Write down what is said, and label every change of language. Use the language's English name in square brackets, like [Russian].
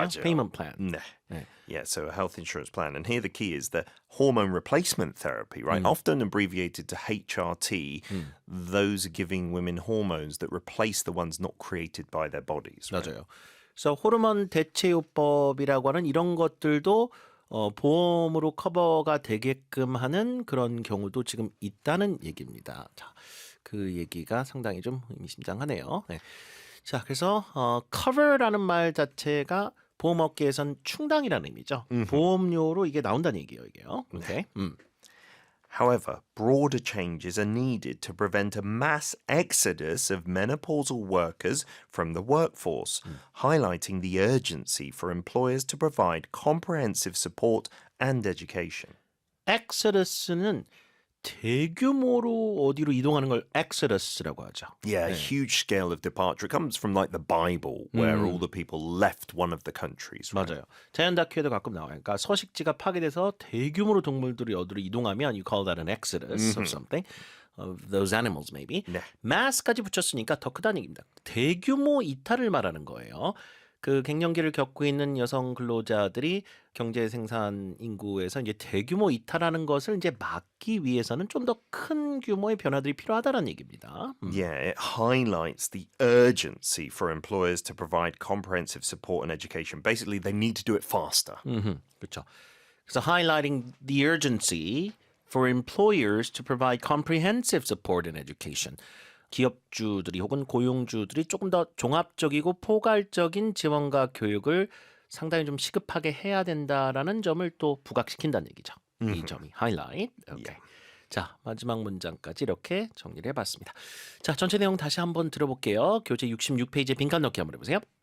[Korean] 맞아요. [English] payment plan. No. [Korean] 네. [English] Yeah, so a health insurance plan. And here the key is the hormone replacement therapy, right? Often abbreviated to HRT. Those are giving women hormones that replace the ones not created by their bodies. Right? [Korean] 맞아요. 그래서 호르몬 대체요법이라고 하는 이런 것들도 보험으로 커버가 되게끔 하는 그런 경우도 지금 있다는 얘기입니다. 자, 그 얘기가 상당히 좀 의미심장하네요. 네. 자, 그래서 cover라는 말 자체가 보험업계에선 충당이라는 의미죠. 보험료로 이게 나온다는 얘기예요, 이게요. 오케이. [English] However, broader changes are needed to prevent a mass exodus of menopausal workers from the workforce, highlighting the urgency for employers to provide comprehensive support and education. [Korean] exodus는 대규모로 어디로 이동하는 걸 exodus라고 하죠. [English] Yeah, a huge scale of departure. It comes from like the Bible, where all the people left one of the countries. Right? [Korean] 맞아요. 자연 다큐에도 가끔 나와요. 그러니까 서식지가 파괴돼서 대규모로 동물들이 어디로 이동하면 [English] you call that an exodus of something. Of those animals maybe. [Korean] 네. mass까지 붙였으니까 더 크다는 얘기입니다. 대규모 이탈을 말하는 거예요. 그 갱년기를 겪고 있는 여성 근로자들이 경제 생산 인구에서 이제 대규모 이탈하는 것을 이제 막기 위해서는 좀 더 큰 규모의 변화들이 필요하다는 얘기입니다. [English] Yeah, it highlights the urgency for employers to provide comprehensive support and education. Basically, they need to do it faster. [Korean] 그렇죠. 그래서 [English] highlighting the urgency for employers to provide comprehensive support and education. [Korean] 기업주들이 혹은 고용주들이 조금 더 종합적이고 포괄적인 지원과 교육을 상당히 좀 시급하게 해야 된다라는 점을 또 부각시킨다는 얘기죠. 이 점이 highlight. 오케이. 자, 마지막 문장까지 이렇게 정리를 해봤습니다. 자, 전체 내용 다시 한번 들어볼게요. 교재 66페이지에 빈칸 넣기 한번 해보세요.